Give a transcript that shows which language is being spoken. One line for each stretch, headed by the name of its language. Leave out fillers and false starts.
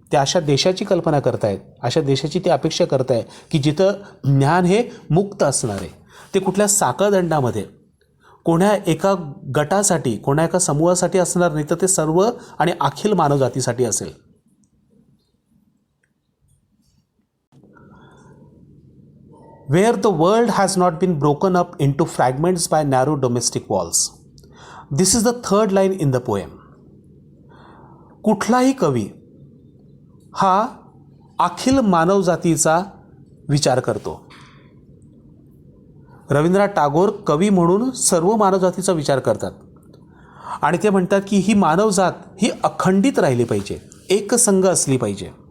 Marathi: ते अशा देशाची कल्पना करतायत, अशा देशाची ते अपेक्षा करताय की जिथं ज्ञान हे मुक्त असणार आहे. ते कुठल्या साखळदंडामध्ये कोणा एका गटासाठी, कोणा एका समूहासाठी असणार नाही, तर ते सर्व आणि अखिल मानवजातीसाठी असेल.
English: Where the world has not been broken up into fragments by narrow domestic walls. This is the third line in the poem.
Marathi: कुठलाही कवी हा अखिल मानवजातीचा विचार करतो. रवींद्रनाथ टागोर कवी म्हणून सर्व मानवजातीचा विचार करतात आणि ते म्हणतात की ही मानवजात ही अखंडित राहिली पाहिजे, एकसंघ असली पाहिजे.